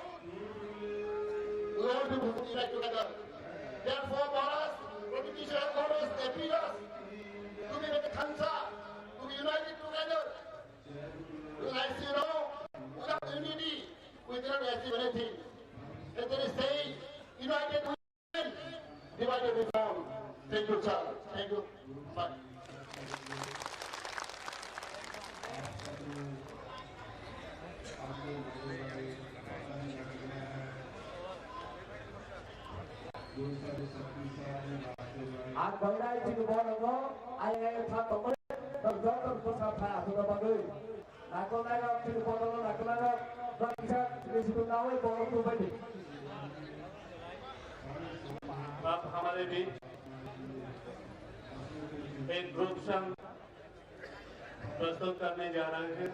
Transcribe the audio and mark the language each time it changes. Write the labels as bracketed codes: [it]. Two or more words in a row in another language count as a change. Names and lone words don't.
[en] We all have to unite together. Therefore, Maharaj, Pradeep Kishore has always appealed us to be with the Khansa, to be united together. Because as you know, without unity, we cannot achieve anything. And there is saying, united we win, divided we fall. Thank you, sir. Thank you. Bye. आज बंगाई चिकु बोलंगो आये था तोमरे डॉक्टर को साथ आया तो बंगाई नाकोनागा चिकु बोलंगो नाकोनागा डॉक्टर चिकु नावे बोलंगो बंदी [hi] अब हमारे बीच एक ग्रुप संघ प्रस्तुत करने जा रहे हैं।